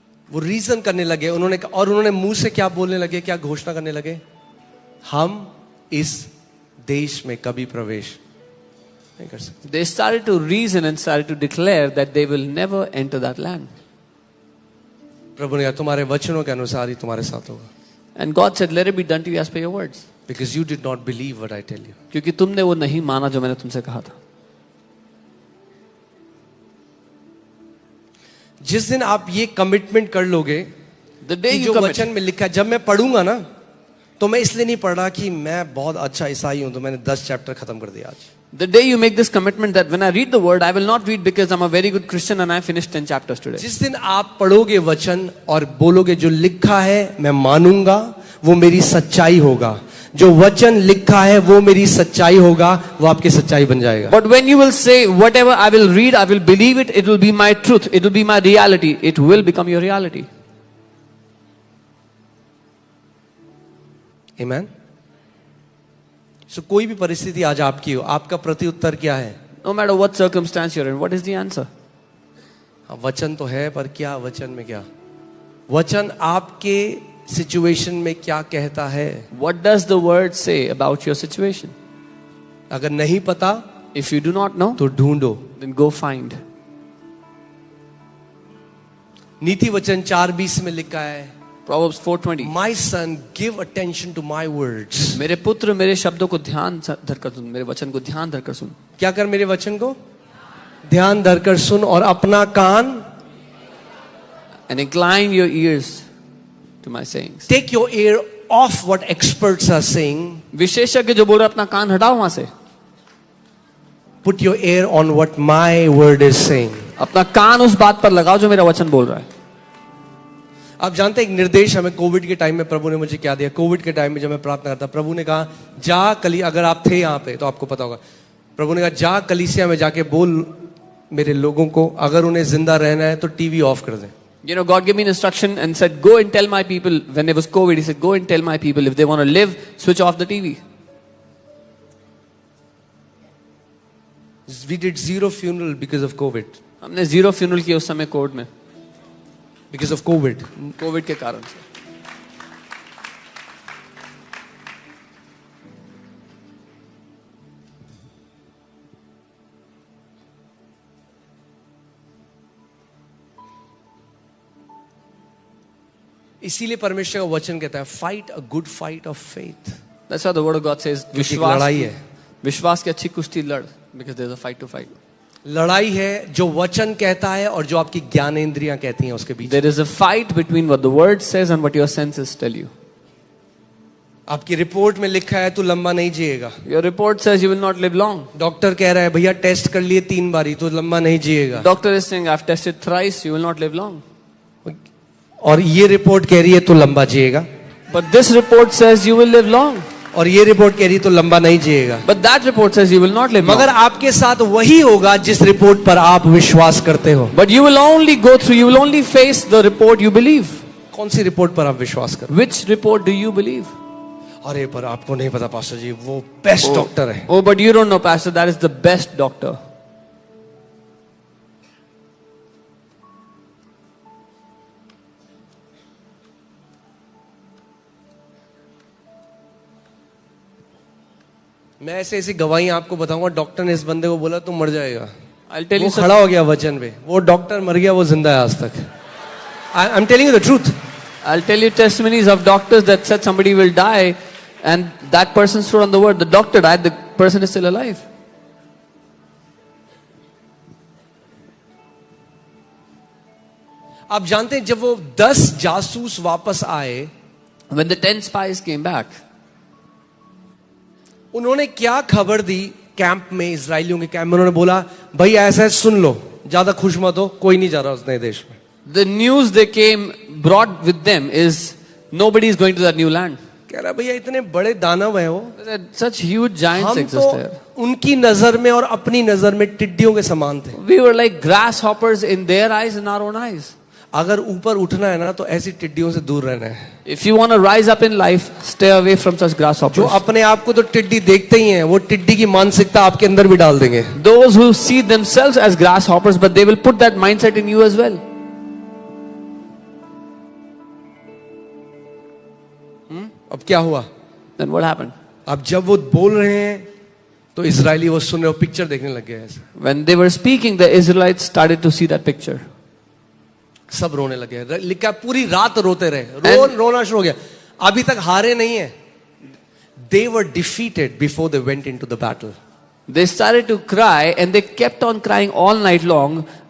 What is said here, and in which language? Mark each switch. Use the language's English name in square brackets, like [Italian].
[Hindi] वो रीजन करने लगे, उन्होंने मुंह से क्या बोलने लगे, क्या घोषणा करने लगे, हम इस देश में कभी प्रवेश नहीं कर सकते. [English] They started to reason and started to declare that they will never enter that land. [Hindi] प्रभु ने कहा तुम्हारे वचनों के अनुसार ही तुम्हारे साथ होगा. [English] And God said, let it be done to you as per your words. Because you did not believe what I tell you. [Hindi] क्योंकि तुमने वो नहीं माना जो मैंने तुमसे कहा था. जिस दिन आप ये कमिटमेंट कर लोगे, [English] The day [Hindi] कि [English] you [Hindi] जो [English] commit, [Hindi] वचन में लिखा है, जब मैं पढ़ूंगा ना, तो मैं इसलिए नहीं पढ़ रहा कि मैं बहुत अच्छा ईसाई हूं तो मैंने 10 चैप्टर खत्म कर दिया आज. [English] the day you make this commitment that when I read the word, I will not read because I'm a very good Christian and I finished 10 chapters today. [Hindi] जिस दिन आप पढ़ोगे वचन और बोलोगे जो लिखा है मैं मानूंगा, वो मेरी सच्चाई होगा. जो वचन लिखा है वो मेरी सच्चाई होगा, वो आपकी सच्चाई बन जाएगा. [English] But when you will say, whatever I will read, I will believe it, it will be my truth, it will be my reality, it will become your reality. Amen. [Hindi] So कोई भी परिस्थिति आज आपकी हो, आपका प्रत्युत्तर क्या है? [English] No matter what circumstance you're in, what is the answer? [Hindi] हाँ, वचन तो है, पर क्या वचन में क्या? वचन आपके सिचुएशन में क्या कहता है? [English] What does the word say about your situation? [Hindi] अगर नहीं पता [English] If you do not know, [Hindi] तो ढूंढो. [English] then go find. [Hindi] नीति वचन 4:20 में लिखा है, [English] Proverbs 4:20. My son, give attention to my words. [Hindi] मेरे पुत्र मेरे शब्दों को ध्यान धरकर सुन, मेरे वचन को ध्यान धरकर सुन. क्या कर? मेरे वचन को ध्यान धरकर सुन और अपना कान, [English] And incline your ears to my sayings. take your ear off what experts are saying, [Hindi] विशेषज्ञ जो बोल रहे हैं, अपना कान हटाओ वहां से. [English] put your ear on what my word is saying. [Hindi] अपना कान उस बात पर लगाओ जो मेरा वचन बोल रहा है. आप जानते हैं एक निर्देश हमें कोविड के टाइम में प्रभु ने मुझे क्या दिया? कोविड के टाइम में जब मैं प्रार्थना करता, प्रभु ने कहा जा कली, अगर आप थे यहाँ पे तो आपको पता होगा, प्रभु ने कहा जा कलीसिया में जाके बोल मेरे लोगों को, अगर उन्हें जिंदा रहना है तो टीवी ऑफ कर दें. [English] You know, God gave me an instruction and said, go and tell my people, when there was COVID, He said, go and tell my people, if they want to live, switch off the TV. We did 0 funeral because of COVID. [Hindi] हमने 0 funeral किया उस समय Covid में, [English] Because of COVID. [Hindi] Covid के कारण से. इसीलिए परमेश्वर का वचन कहता है [English] Fight a good fight of faith. That's why the word of God says, [Hindi] लड़ाई है. विश्वास की अच्छी कुश्ती लड़, [English] because there's a fight to fight. [Hindi] लड़ाई है जो वचन कहता है और जो आपकी ज्ञानेंद्रियां कहती हैं उसके बीच. [English] There is a fight between what the word says and what your senses tell you. [Hindi] आपकी रिपोर्ट में लिखा है तू लंबा नहीं जिएगा. [English] Your report says you will not live long. [Hindi] Doctor कह रहा है भैया टेस्ट कर लिए 3 बारी तो लंबा नहीं जिएगा. [English] Doctor is saying, I've tested thrice, you will not live long. [Hindi] और ये रिपोर्ट कह रही है तू लंबा जिएगा. [English] But this report says you will live long. [Hindi] और ये रिपोर्ट कह रही है तो लंबा नहीं जिएगा. [English] But that report says you will not live long. [Hindi] मगर आपके साथ वही होगा जिस रिपोर्ट पर आप विश्वास करते हो. [English] But you will only go through, you will only face the report you believe. [Hindi] कौन सी रिपोर्ट पर आप विश्वास करते [English] Which report do you believe? [Hindi] हो? अरे पर आपको नहीं पता पास्टर जी, वो बेस्ट डॉक्टर है. [English] Oh, but you don't know, Pastor, that is the best doctor. [Hindi] मैं ऐसे ऐसी गवाही आपको बताऊंगा. डॉक्टर ने इस बंदे को बोला तुम मर जाएगा. [English] I'll tell [Hindi] वो [English] you [Hindi] खड़ा हो गया वचन पे. वो डॉक्टर मर गया, वो जिंदा है आज तक. [English] I am telling you the truth. I'll tell you testimonies of doctors that said somebody will die and that person stood on the word. The doctor died, the person is still alive. [Hindi] आप जानते हैं जब वो 10 जासूस वापस आए, [English] When the 10 spies came back, [Hindi] उन्होंने क्या खबर दी कैंप में, इजरायलियों के कैंप में? उन्होंने बोला भाई ऐसा है, सुन लो, ज्यादा खुश मत हो, कोई नहीं जा रहा उस नए देश में. [English] The news they brought with them is nobody is going to that new land. [Hindi] कह रहा भैया इतने बड़े दानव हैं वो, [English] Such huge giants [Hindi] हम [English] exist [Hindi] तो [English] there. [Hindi] उनकी नजर में और अपनी नजर में टिड्डियों के समान थे. [English] We were like grasshoppers in their eyes and our own eyes. [Hindi] अगर ऊपर उठना है ना तो ऐसी टिड्डियों से दूर रहना है. [English] If you want to rise up in life, stay away from such [Hindi] जो [English] grasshoppers. [Hindi] अपने आप को तो टिड्डी देखते ही हैं, वो टिड्डी की मानसिकता आपके अंदर भी डाल देंगे. [English] Those who see themselves as grasshoppers, but they will put that mindset in you as well. [Hindi] अब क्या हुआ? [English] Then what happened? [Hindi] अब जब वो बोल रहे हैं तो इजरायली वो सुन रहे हो, पिक्चर देखने लग गए ऐसे. [English] When they were speaking, the Israelites started to see that picture. [Hindi] सब रोने लगे. लिखा पूरी रात रोते रहे, [English] And- [Hindi] रोना शुरू हो गया. अभी तक हारे नहीं है. [English] They were defeated before they went into the battle. They started to cry and they kept on crying all night long.